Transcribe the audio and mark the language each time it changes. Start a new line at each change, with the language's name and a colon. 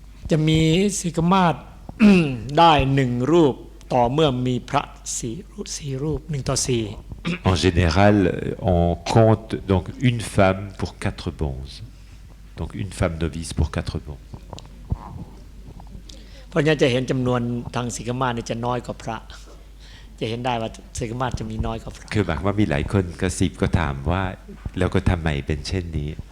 Thai: จะมีสิกขมาศ ได้1 รูปต่อเมื่อมีพระ4 รูป1 ต่อ 4
French: En général, on compte donc une femme pour 4 bonzes. Donc une femme novice pour 4 bonzes.
Thai: เพราะฉะนั้นจะเห็นจำนวนทางสิกขมาศจะน้อยกว่าพระจะเห็นได้ว่าสิกขมาศจะมีน้อยกว่าพระ คือหมายว่ามีหลายคนกระซิบก็ถามว่าแล้วก็ทำไมเป็นเช่นนี้